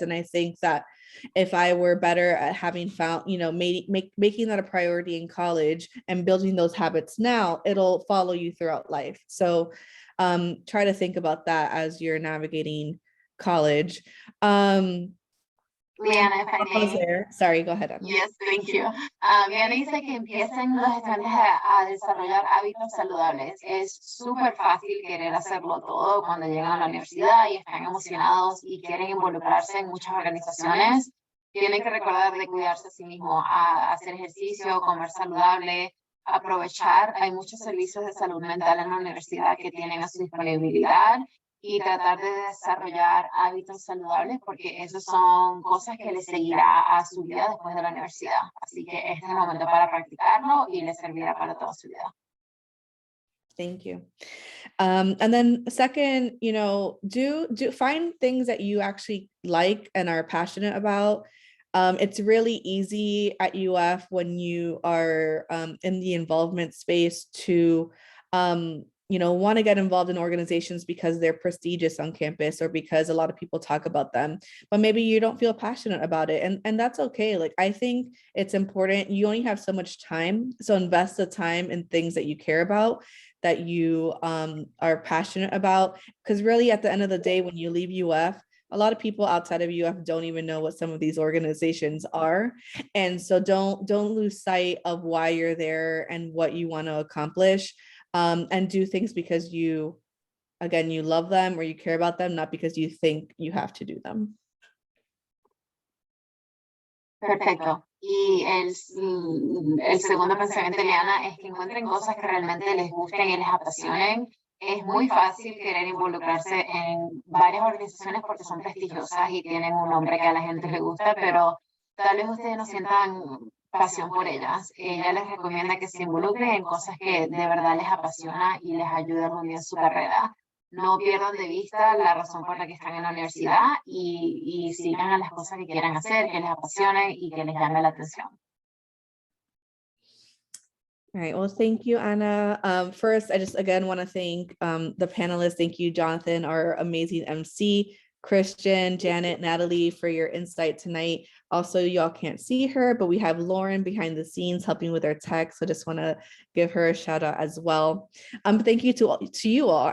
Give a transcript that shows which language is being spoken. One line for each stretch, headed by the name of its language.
English: And I think that if I were better at having found, making that a priority in college and building those habits now, it'll follow you throughout life. So try to think about that as you're navigating college. Leanna, if I may. Sorry, go ahead, Anna. Yes, thank you.
Spanish: Leanna dice que empiecen los estudiantes a desarrollar hábitos saludables. Es súper fácil querer hacerlo todo cuando llegan a la universidad y están emocionados y quieren involucrarse en muchas organizaciones. Tienen que recordar de cuidarse a sí mismos, a hacer ejercicio, comer saludable, aprovechar. Hay muchos servicios de salud mental en la universidad que tienen a su disponibilidad. Y tratar de desarrollar hábitos saludables, porque esas son cosas que les seguirá a su vida después de la universidad. Así que este es el momento para practicarlo y les servirá para toda su vida.
English: Thank you. And then second, do find things that you actually like and are passionate about. It's really easy at UF when you are in the involvement space to want to get involved in organizations because they're prestigious on campus or because a lot of people talk about them, but maybe you don't feel passionate about it. And that's okay. Like, I think it's important. You only have so much time. So invest the time in things that you care about, that you are passionate about. Because really at the end of the day, when you leave UF, a lot of people outside of UF don't even know what some of these organizations are. And so don't lose sight of why you're there and what you want to accomplish. And do things because you love them or you care about them, not because you think you have to do them.
Spanish: Perfecto. Y el segundo pensamiento de Leanna es que encuentren cosas que realmente les gusten y les apasionen. Es muy fácil querer involucrarse en varias organizaciones porque son prestigiosas y tienen un nombre que a la gente le gusta, pero tal vez ustedes no sientan pasión por ellas. Ella les recomienda que se involucren en cosas que de verdad les apasiona y les ayuda muy bien en su carrera. No pierdan de vista la razón por la que están en la universidad y sigan a las cosas que quieran hacer, que les apasionen y que les llame la atención.
English: All right, well, thank you, Anna. First, I just again want to thank the panelists. Thank you, Jonathan, our amazing MC, Christian, Janet, Natalie, for your insight tonight. Also, y'all can't see her, but we have Lauren behind the scenes helping with our tech. So just want to give her a shout out as well. Thank you to you all.